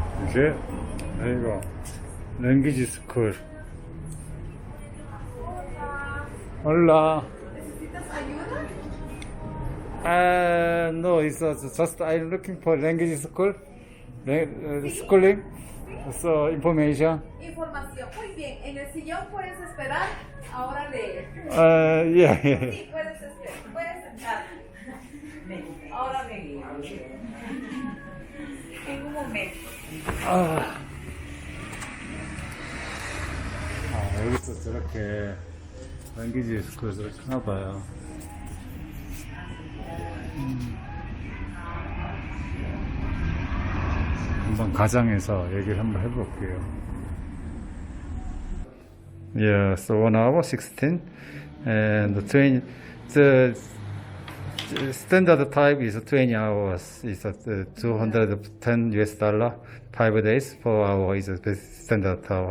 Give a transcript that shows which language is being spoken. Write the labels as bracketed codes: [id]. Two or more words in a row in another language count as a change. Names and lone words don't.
[ko] 이제 여기가 [en] language school. [es] Hola. ¿Necesitas ayuda? No, [en] it's just I'm looking for language school, schooling, so information. [es] Información. Muy bien. En el sillón puedes esperar. Ahora leer. [en] Yeah. [es] Sí, puedes esperar. Puedes sentar. Ahora vengo. En un momento. [ko] 여기서 저렇게 [en] language school [ko] 저렇게 하나봐요. 한번 가정에서 얘기를 한번 해볼게요. [en] Yeah, so 1 hour 16 and the standard time is 20 hours. It's at $210 US, 5 days, 4 hours is the standard hour.